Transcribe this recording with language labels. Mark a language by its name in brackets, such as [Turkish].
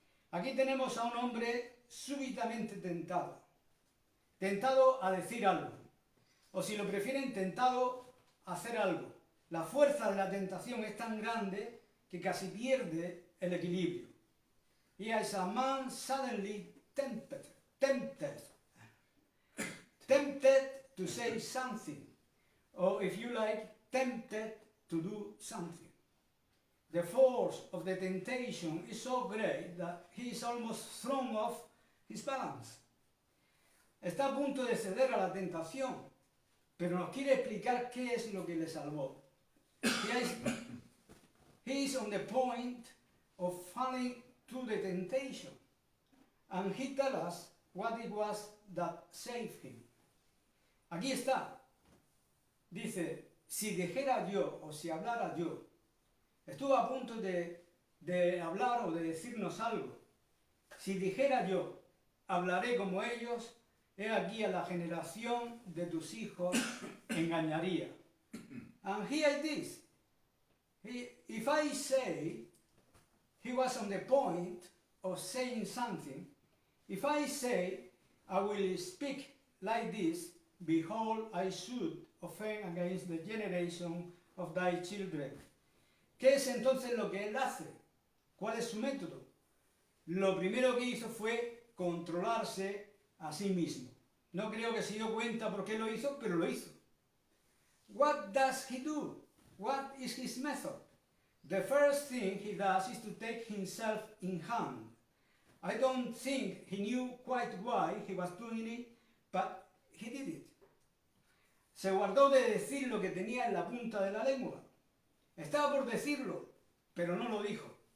[Spanish] Aquí tenemos a un hombre súbitamente tentado a decir algo, o si lo prefieren, tentado a hacer algo. La fuerza de la tentación es tan grande que casi pierde el equilibrio. [English] Here is a man suddenly tempted to say something, or if you like, tempted to do something. The force of the temptation is so great that he is almost thrown off his balance. [Spanish] Está a punto de ceder a la tentación, pero nos quiere explicar qué es lo que le salvó. [English] He is on the point of falling to the temptation, and he tells us what it was that saved him. [Spanish] Aquí está. Dice, si dijera yo o si hablara yo, estuvo a punto de hablar o de decirnos algo. Si dijera yo, hablaré como ellos, he aquí a la generación de tus hijos engañaría. [English] And here it is. If I say, he was on the point of saying something, if I say, I will speak like this, behold, I should offend against the generation of thy children. [Spanish] ¿Qué es entonces lo que él hace? ¿Cuál es su método? Lo primero que hizo fue controlarse a sí mismo. No creo que se dio cuenta por qué lo hizo, pero lo hizo. [English] What does he do? What is his method? The first thing he does is to take himself in hand. I don't think he knew quite why he was doing it, but he did it. [Spanish] Se guardó de decir lo que tenía en la punta de la lengua. Estaba por decirlo, pero no lo dijo.